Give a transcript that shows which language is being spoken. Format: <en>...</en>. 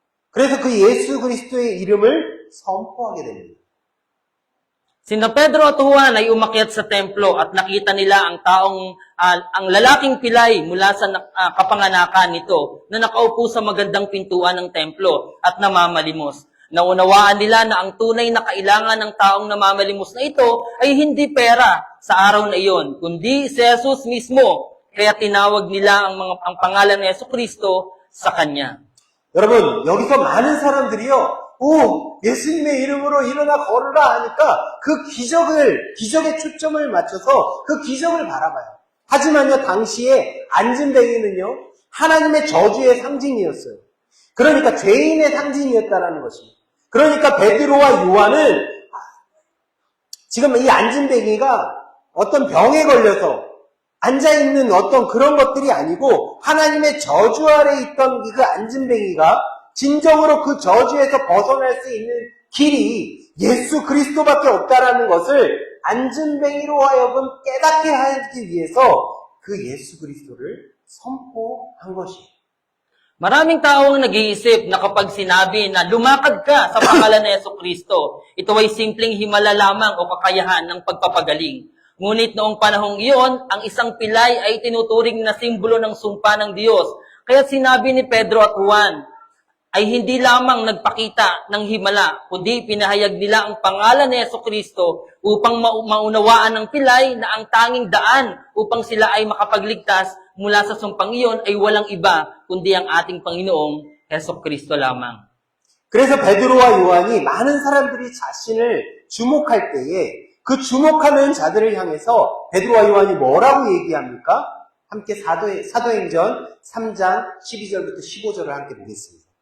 <ko>그래서 그 예수 그리스도의 이름을 선포하게 됩니다.</ko> <tl>Sina Pedro at Juan ay umakyat sa templo at nakita nila ang lalaking pilay mula sa kapanganakan nito na nakaupo sa magandang pintuan ng templo at namamalimos. Naunawaan nila na ang tunay na kailangan ng taong namamalimos na ito ay hindi pera sa araw na iyon, kundi si Jesus mismo. Kaya tinawag nila ang pangalan ni Jesucristo sa kanya.</tl> <ko>여러분, 여기서 많은 사람들이요, 예수님의 이름으로 일어나 걸으라 하니까 그 기적에 초점을 맞춰서 그 기적을 바라봐요. 하지만요, 당시에 안진뱅이는요, 하나님의 저주의 상징이었어요. 그러니까 죄인의 상징이었다라는 것입니다. 그러니까 베드로와 요한은 지금 이 안진뱅이가 어떤 병에 걸려서 앉아있는 어떤 그런 것들이 아니고 하나님의 저주 아래 있던 그 앉은뱅이가 진정으로 그 저주에서 벗어날 수 있는 길이 예수 그리스도밖에 없다라는 것을 앉은뱅이로 하여금 깨닫게 하기 위해서 그 예수 그리스도를 선포한 것이에요.</ko> <tl>Maraming tao ang nag-iisip na kapag sinabi na lumakad ka sa pangalan ni Yesu Kristo, ito ay simpleng himala lamang o kakayahan ng pagpapagaling. Ngunit noong panahong iyon, ang isang pilay ay tinuturing na simbolo ng sumpa ng Diyos. Kaya sinabi ni Pedro at Juan ay hindi lamang nagpakita ng himala, kundi pinahayag nila ang pangalan ni Yesu Kristo upang maunawaan ng pilay na ang tanging daan upang sila ay makapagligtas mula sa sumpang iyon ay walang iba kundi ang ating Panginoong Yesu Kristo lamang.</tl> <ko>그래서 베드로와 요한이 많은 사람들이 자신을 주목할 때에 그 주목하는 자들을 향해서 베드로와 요한이 뭐라고 얘기합니까? 함께 사도행전 3장 12절부터 15절을 함께 보겠습니다.</ko>